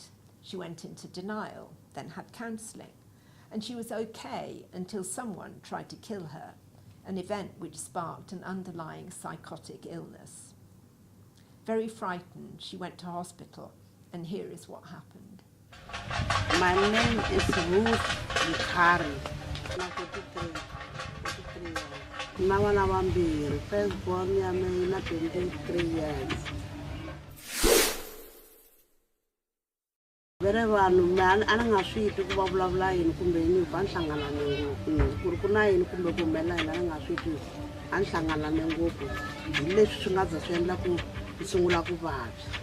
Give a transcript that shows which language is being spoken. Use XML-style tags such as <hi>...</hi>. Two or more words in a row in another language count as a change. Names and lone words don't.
<en>She went into denial, then had counselling, and she was okay until someone tried to kill her, an event which sparked an underlying psychotic illness. Very frightened, she went to hospital, and here is what happened. My name is Ruth Mkhari.</en> <ts>Nawana wambiri, firstborn yami na 23 years. Vere vanhu ana nga swi twi ku va vulavula yini kumbe yini va nhlanganane ngopfu ku ri ku na yini kumbe ku humelela yini ana nga swi twi a ni hlanganane ngopfu hi leswi swi nga za swi endla ku ni sungula ku vabya.</ts>